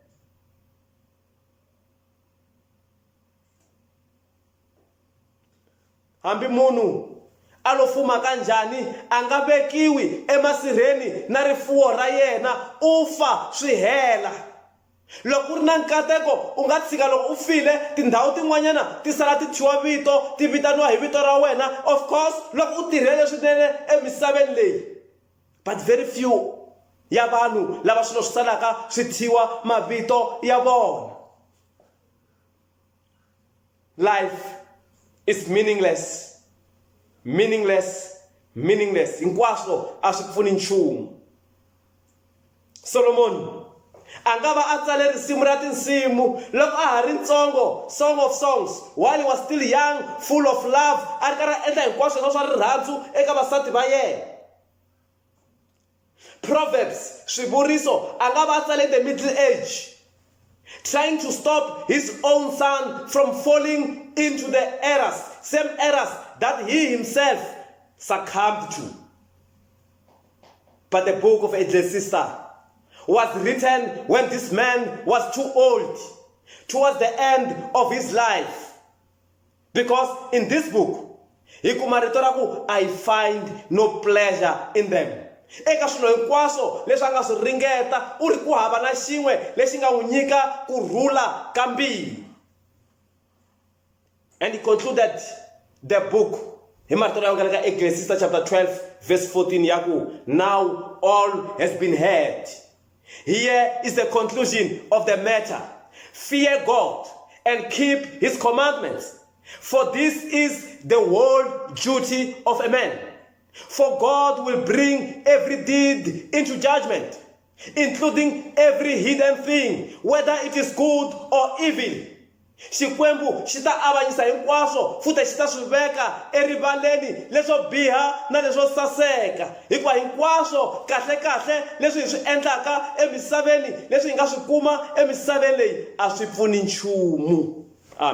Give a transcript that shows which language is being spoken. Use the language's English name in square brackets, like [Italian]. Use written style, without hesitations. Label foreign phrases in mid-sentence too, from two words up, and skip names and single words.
[Tsonga] Hambi munhu a lo fuma kanjhani a nga vekiwi emasirheni na rifuwo ra yena, u fa swi hela. Loko ku ri na nkateko u nga tshika loko u file tindhawu tin'wanyana ti sala ti thyiwa vito, ti vitaniwa hi vito ra wena, [English] of course [Tsonga] loko u tirhele swinene emisaveni leyi. [English] But very few [Tsonga] ya vanhu lava swilo swi salaka swi thyiwa mavito ya vona. [English] Life is meaningless, meaningless, meaningless. [Tsonga] Hinkwaswo a swi pfuni nchumu. Solomon a nga va a tsale risimu ra tinsimu loko a ha ri ntsongo, [English] Song of Songs, while he was still young, full of love, [Tsonga] a ri karhi a endla hinkwaswo swa rirhandzu eka vasati va yena. [English] Proverbs, [Tsonga] swivuriso, a nga va a tsale [English] in the middle age, trying to stop his own son from falling into the errors, same errors that he himself succumbed to. But the book of Ecclesiastes was written when this man was too old, towards the end of his life. Because in this book, I find no pleasure in them. [Tsonga] Eka swilo hinkwaswo leswi a nga swi ringeta u ri ku hava na xin'we lexi nga n'wi nyika kurhula ka mbilu. [English] And he concluded the book [Tsonga] hi marito ya nga le ka Ecclesiastes [English] chapter 12 verse 14 [Tsonga] ya ku, [English] now all has been heard. Here is the conclusion of the matter. Fear God and keep his commandments, for this is the whole duty of a man. For God will bring every deed into judgment, including every hidden thing, whether it is good or evil. [Tsonga] Xikwembu xi ta avanyisa hinkwaswo futhi xi ta swi veka erivaleni leswo biha na leswo saseka, hikuva hinkwaswo kahle leswi hi swi endlaka emisaveni leswi hi nga swi kuma emisaveni leyi a swi pfuni nchumu.